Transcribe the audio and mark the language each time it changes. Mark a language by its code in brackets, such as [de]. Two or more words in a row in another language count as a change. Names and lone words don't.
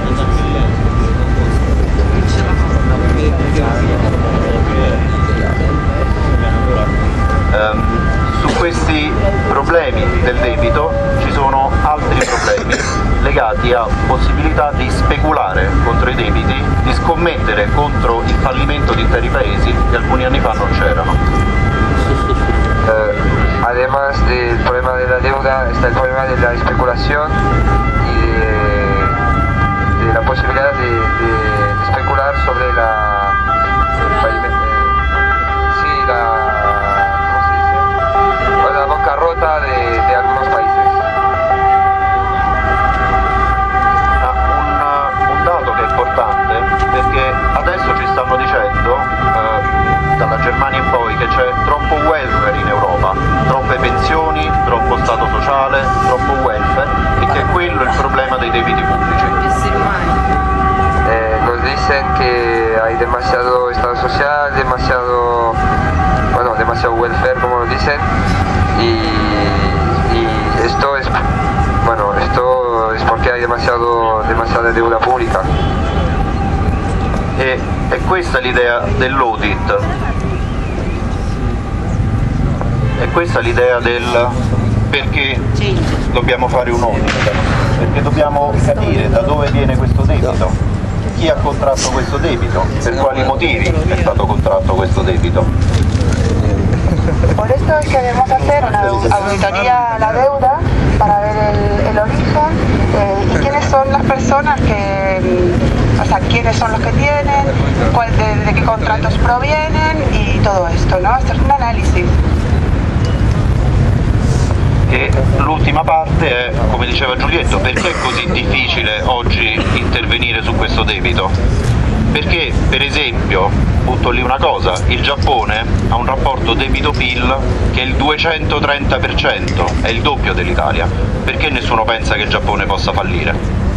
[it] Su questi problemi del debito ci sono altri problemi legati a possibilità di speculare contro i debiti, di scommettere contro il fallimento di interi paesi che alcuni anni fa non c'erano. [es] Además del problema de la deuda está el problema de la especulación y de la posibilidad de especular sobre la bancarrota de algunos países. [it] Un dato che è importante, perché adesso ci stanno dicendo dalla Germania in poi che c'è troppo welfare in Europa, troppe pensioni, troppo stato sociale, troppo welfare, e che è quello il problema dei debiti pubblici. [es] Nos dicen que hay demasiado estado social, demasiado welfare, como lo dicen, y esto es porque hay demasiada deuda pública. [it] E questa è l'idea dell'audit, è questa l'idea del perché dobbiamo fare un audit, perché dobbiamo capire da dove viene questo debito, chi ha contratto questo debito, per quali motivi è stato contratto questo debito. [es] Por esto es que debemos hacer una auditoría a la deuda para ver el origen y quiénes son las personas quiénes son los que tienen, de qué contratos provienen y todo esto, ¿no? Hacer un análisis. [it] E l'ultima parte è, come diceva Giulietto, perché è così difficile oggi intervenire su questo debito? Perché, per esempio, butto lì una cosa, il Giappone ha un rapporto debito-PIL che è il 230%, è il doppio dell'Italia. Perché nessuno pensa che il Giappone possa fallire?